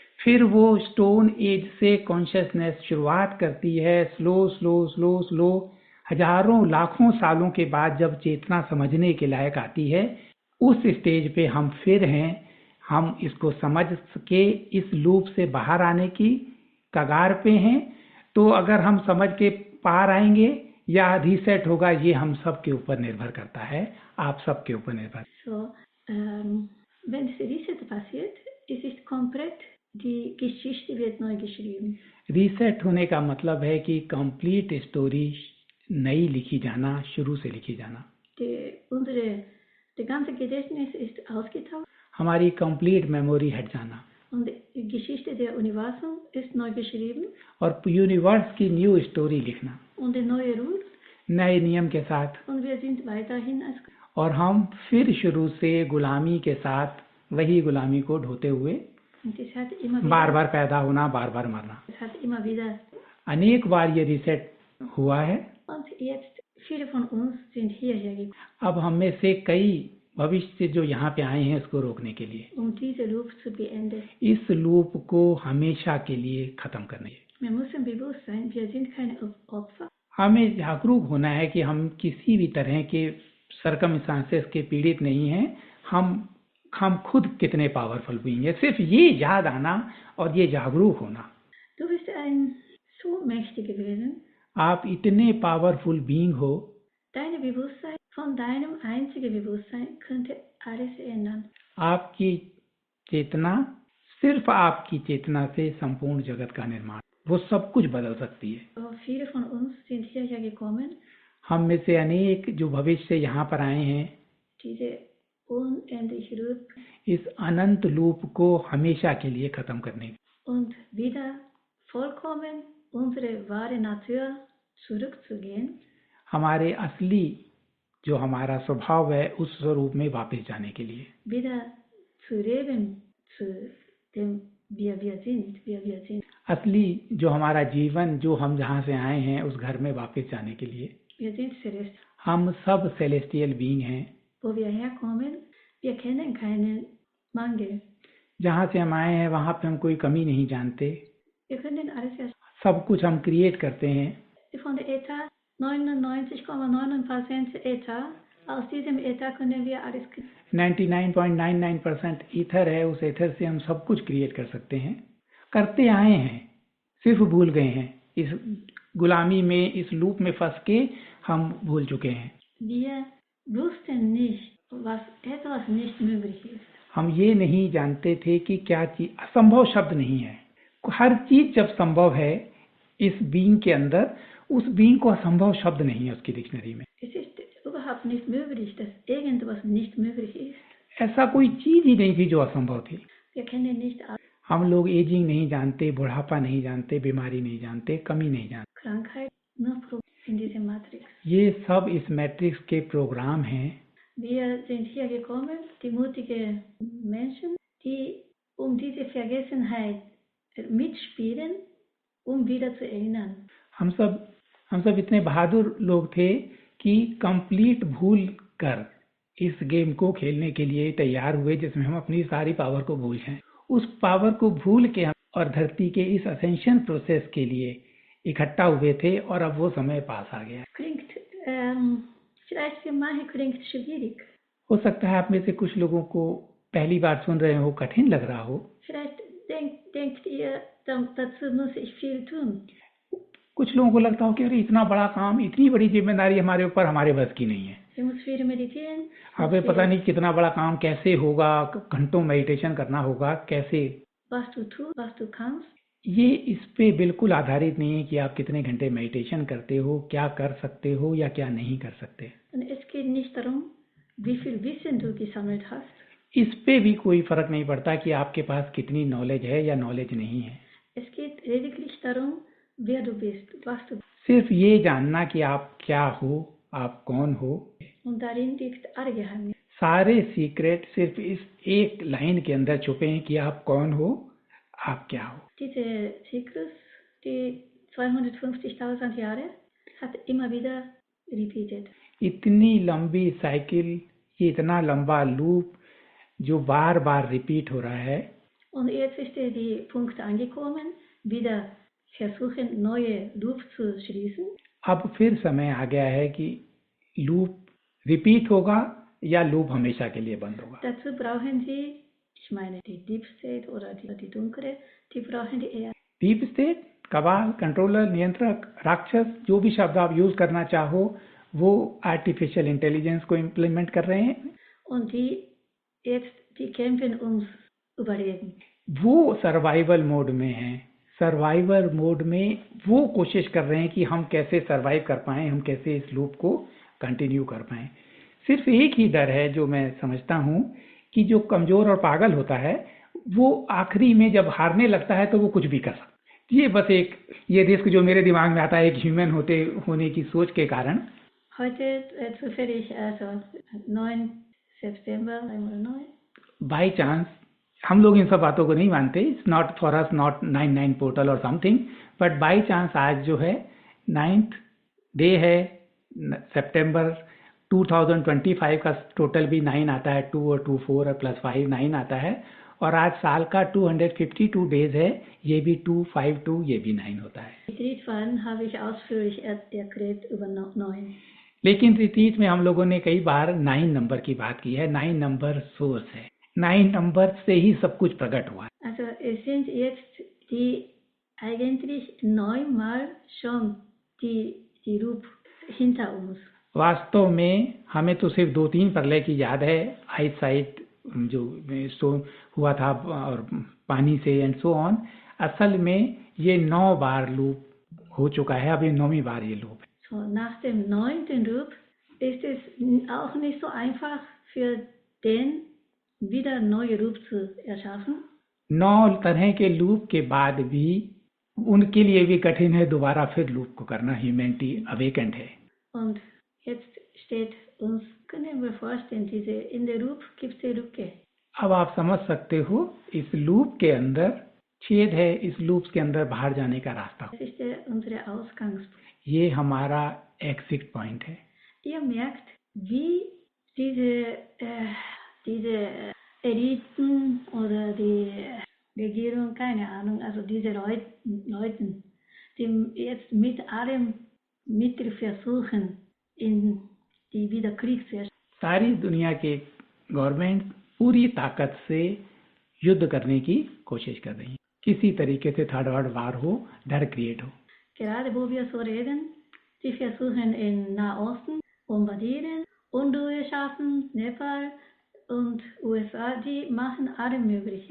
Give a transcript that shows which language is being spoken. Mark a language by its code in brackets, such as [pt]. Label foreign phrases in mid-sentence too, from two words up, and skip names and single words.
[hi] फिर वो [en] stone age [hi] से कॉन्शियसनेस शुरुआत करती है, [en] slow slow slow slow, [hi] हजारों लाखों सालों के बाद जब चेतना समझने के लायक आती है, उस स्टेज पे हम फिर हैं। हम इसको समझ के इस लूप से बाहर आने की कगार पे हैं। तो अगर हम समझ के पार आएंगे या रीसेट होगा, ये हम सब के ऊपर निर्भर करता है, आप सब के ऊपर निर्भर। [de] So, wenn das Reset passiert, es ist komplett, die Geschichte wird neu geschrieben. [hi] रीसेट होने का मतलब है कि [en] complete story [hi] नई लिखी जाना, शुरू से लिखी जाना। [de] Der ganze Gedächtnis ist ausgetauscht [hi] हमारी [en] complete memory [hi] हट जाना [de] und die Geschichte der Universum ist neu geschrieben [hi] और यूनिवर्स की [en] new story [hi] लिखना [de] und der neue Rules [hi] नए नियम के साथ। [de] und wir sind weiterhin als [hi] और हम फिर शुरू से गुलामी के साथ वही गुलामी को ढोते हुए [de] und es hat immer wieder, [hi] बार बार पैदा होना, बार बार मरना। [de] es hat immer wieder [hi] अनेक बार ये रीसेट हुआ है। [de] und jetzt viele von uns sind hierher gekommen, [hi] अब हम में से कई भविष्य जो यहाँ पे आए हैं इसको रोकने के लिए, [de] diese Loop zu beenden. [hi] इस लूप को हमेशा के लिए खत्म करने के लिए। [de] Wir müssen bewusst sein, wir sind keine Opfer. [hi] हमें जागरूक होना है कि हम किसी भी तरह के सर्कमस्टांसेस के पीड़ित नहीं हैं। हम खुद कितने [en] powerful being [hi] हैं, सिर्फ ये याद आना और ये जागरूक होना। [de] Du bist ein so mächtiger Wesen. [hi] आप इतने [en] powerful being [hi] हो। [de] Deine Bewusstsein, von deinem einzigen Bewusstsein könnte alles ändern. [hi] आपकी चेतना, सिर्फ आपकी चेतना से संपूर्ण जगत का निर्माण, वो सब कुछ बदल सकती है। [de] Viele von uns sind hierher gekommen, [hi] हम में से अनेक जो भविष्य से यहाँ पर आए हैं, [de] diese unendliche Loop [hi] इस अनंत लूप को हमेशा के लिए खत्म करने [de] und wieder vollkommen unsere wahre Natur zurückzugehen, [hi] हमारे असली जो हमारा स्वभाव है उस स्वरूप में वापस जाने के लिए, [de] wieder zu leben, zu dem wir sind. [hi] असली जो हमारा जीवन, जो हम जहाँ से आए हैं उस घर में वापस जाने के लिए। [de] Wir sind Celestial. [hi] हम सब [en] celestial being [hi] हैं। [de] Wo wir herkommen, wir kennen keinen Mangel. [hi] जहाँ से हम आए हैं वहाँ पे हम कोई कमी नहीं जानते। [de] Wir können alles erst [hi] सब कुछ हम क्रिएट करते हैं। [de] von der Äther, 99,99% Äther, aus diesem Äther können wir alles kreieren. [hi] 99.99% ईथर है, उस ईथर से हम सब कुछ क्रिएट कर सकते हैं, करते आए हैं, सिर्फ भूल गए हैं। इस गुलामी में, इस लूप में फंस के हम भूल चुके हैं। [de] Wir wussten nicht, was etwas nicht möglich ist. [hi] हम ये नहीं जानते थे कि क्या चीज असंभव शब्द नहीं है। हर चीज जब संभव है इस बीइंग के अंदर, उस बीइंग को असंभव शब्द नहीं है उसकी डिक्शनरी में। [de] Es ist überhaupt nicht möglich, dass irgendwas nicht möglich ist. [hi] ऐसा कोई चीज ही नहीं थी जो असंभव थी। [de] Wir kennen nicht [hi] हम लोग एजिंग नहीं जानते, बुढ़ापा नहीं जानते, बीमारी नहीं जानते, कमी नहीं जानते। [de] Krankheit, nur in diese Matrix. [hi] ये सब इस मैट्रिक्स के प्रोग्राम हैं। [de] Wir sind hier gekommen, die mutigen Menschen, die diese Vergessenheit mitspielen, wieder zu erinnern. [hi] हम सब इतने बहादुर लोग थे कि कंप्लीट भूल कर इस गेम को खेलने के लिए तैयार हुए, जिसमें हम अपनी सारी पावर को भूल जाएं। उस पावर को भूल के हम और धरती के इस [en] ascension process [hi] के लिए इकट्ठा हुए थे और अब वो समय पास आ गया। [de] Klingt, vielleicht für manche klingt schwierig. [hi] हो सकता है आप में से कुछ लोगों को पहली बार सुन रहे हो, कठिन लग रहा हो। [de] Vielleicht denkt ihr, dazu muss ich viel tun. [hi] कुछ लोगों को लगता हो कि अरे इतना बड़ा काम, इतनी बड़ी जिम्मेदारी हमारे ऊपर, हमारे बस की नहीं है। [de] Ich muss viel meditieren. [hi] हमें पता नहीं कितना बड़ा काम कैसे होगा, घंटों मेडिटेशन करना होगा, कैसे। [de] Was du tust, was du kannst. [hi] ये इस पे बिल्कुल आधारित नहीं है कि आप कितने घंटे मेडिटेशन करते हो, क्या कर सकते हो या क्या नहीं कर सकते। [de] Und es geht nicht darum, wie viel Wissen du gesammelt hast. [hi] इस पे भी कोई फर्क नहीं पड़ता कि आपके पास कितनी नॉलेज है या नॉलेज नहीं है। [de] Es geht lediglich darum, wer du bist, was du bist. [hi] सिर्फ ये जानना कि आप क्या हो, आप कौन हो। [de] Und darin liegt alle Geheimnis. [hi] सारे सीक्रेट सिर्फ इस एक लाइन के अंदर छुपे हैं कि आप कौन हो, आप क्या हो। [de] Diese Zyklus, die 250.000 Jahre, hat immer wieder repeated. [hi] इतनी लंबी साइकिल, ये इतना लंबा लूप जो बार बार रिपीट हो रहा है, [de] Und jetzt ist die Punkt angekommen, wieder versuchen, neue Loop zu schließen. [hi] अब फिर समय आ गया है कि लूप रिपीट होगा या लूप हमेशा के लिए बंद होगा. [de] Dazu brauchen Sie, ich meine die [en] Deep State [de] oder die dunkle, die brauchen die eher. [en] deep state, [hi] कबाल, कंट्रोलर, नियंत्रक, राक्षस, जो भी शब्द आप यूज करना चाहो, वो [en] artificial intelligence [hi] को इम्प्लीमेंट कर रहे हैं. [de] Und die kämpfen ums Überleben. [hi] वो [en] survival mode [hi] में हैं. [en] survival mode [hi] में वो कोशिश कर रहे हैं कि हम कैसे सर्वाइव कर पाएं, हम कैसे इस लूप को कंटिन्यू कर पाएं. सिर्फ एक ही डर है जो मैं समझता हूं कि जो कमजोर और पागल होता है वो आखिरी में जब हारने लगता है तो वो कुछ भी कर सकता है. ये बस एक ये रिस्क जो मेरे दिमाग में आता है एक ह्यूमन होने की सोच के कारण. [de] Heute zufällig, also 9. September 9. [en] by chance [hi] हम लोग इन सब बातों को नहीं मानते. [en] it's not for us, not 99 portal और something, but by chance [hi] आज जो है [en] 9th day [hi] है सितंबर 2025 का. टोटल भी 9 आता है, 2 और 2 4 और +5 9 आता है. और आज साल का 252 डेज है, ये भी 252, ये भी 9 होता है. [de] Retreat habe ich ausführlich erklärt über 9. [hi] लेकिन रिट्रीट में हम लोगों ने कई बार 9 नंबर की बात की है. 9 नंबर सोर्स है. 9 नंबर से ही सब कुछ प्रकट हुआ है. [de] Also es sind jetzt eigentlich 9 Mal schon die Loop hinter uns. [hi] वास्तव में हमें तो सिर्फ 2-3 प्रलय की याद है. आइसाइट जो स्टोन हुआ था और पानी से [en] and so on. [hi] असल में ये 9 बार लूप हो चुका है. अब ये 9वीं बार ये लूप है. [de] So, nach dem 9. Loop ist es auch nicht so einfach für den wieder neue Loop zu erschaffen. [hi] 9 तरह के लूप के बाद भी उनके लिए भी कठिन है दोबारा फिर लूप को करना. [en] humanity awakened [hi] है. [de] Und jetzt steht uns, können wir vorstellen, in der Loop gibt es die Lücke. [hi] अब आप समझ सकते हो इस लूप के अंदर छेद है. इस लूप के अंदर बाहर जाने का रास्ता. [de] Das ist unsere Ausgangspunkt. [hi] ये हमारा [en] exit point [hi] है. [de] Ihr merkt, wie diese Eliten oder die Regierung, keine Ahnung, also diese Leuten, die jetzt mit allem Mittel versuchen, in die wieder Krieg zu erstellen. [hi] सारी दुनिया के गवर्नमेंट पूरी ताकत से युद्ध करने की कोशिश कर रही है. किसी तरीके से [en] third world war [hi] हो, डर क्रिएट हो. [de] Gerade wo wir so reden, die versuchen in Nahosten bombardieren, Unruhe schaffen, Nepal und USA, die machen alle mögliche.